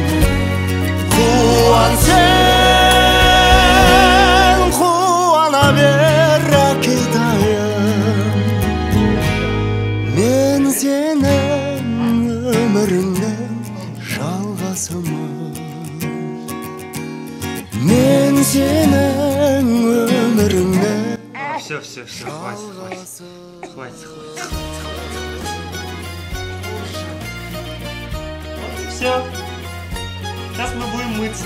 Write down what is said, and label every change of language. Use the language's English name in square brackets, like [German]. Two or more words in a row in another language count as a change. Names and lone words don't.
[Kazakh] Қуан сен мен сенің өміріңнің жалғасымын. Мен сенің өміріңнің. [Russian] Все, хватит. Вот и все. Сейчас мы будем мыться.